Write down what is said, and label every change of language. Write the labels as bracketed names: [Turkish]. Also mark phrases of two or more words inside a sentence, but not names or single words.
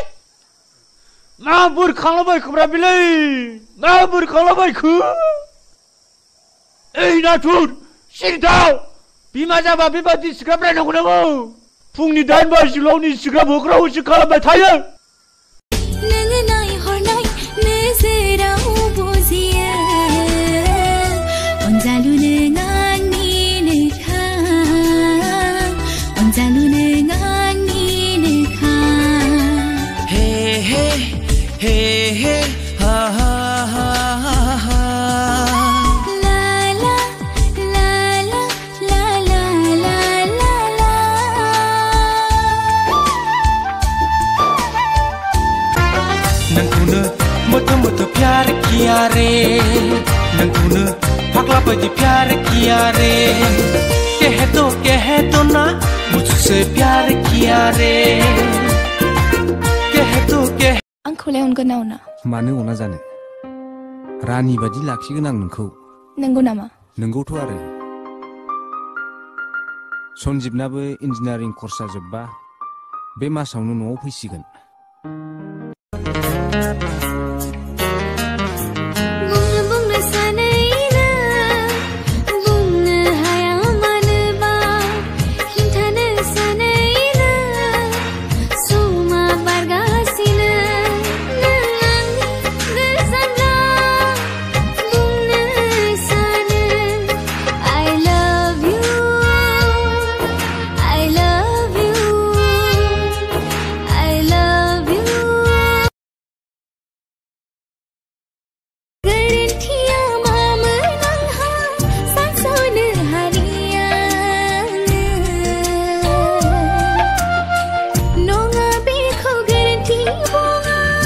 [Bodo] मा बुरखांलाबायखोब्रा बेलाय मा बुरखांलाबायखो ओइ नाथुर सिरिथाव बिमा जाबा बेबादि सिग्राब रायनांगौ नामा फुंनि 8 बाजियाव सिग्राब होग्रा होसो खालामबाय थायो नोङो नायहरनाय नोजोराव बुजियो अनजालु नों आंनिनोखा अनजालु नों आंनिनोखा हे हे हे हे हा हा हा हा ला ला ला ला ला ला ला ला ला नोंखौनो मोथो मोथो [Hindi] प्यार किया रे [Bodo] नोंखौनो फाग्ला बायदि [Hindi] प्यार किया रे कह तो ना मुझसे प्यार किया रे कह [Bodo] आंखौलाय अनगोन ना अना मानो अना जानो रानि बादि लाखिगोन आं नोंखौ नंगौ नामा नंगौथ' आरो सनजिबनाबो इन्जिनियारिं कर्सआ जोब्बा बे मासावनो न'आव फैसिगोन बुंनो सानैनो बुंनो हाया मानोबा खिन्थानो सानैनो समा बारगासिनो नों आंनि गोजानब्ला बुंनो सानो [English] I love you I love you I love you [Bodo] गोरोन्थिया मामोन आंहा सानस'नो हालियानो नङा बेखौ गोरोन्थि बुङा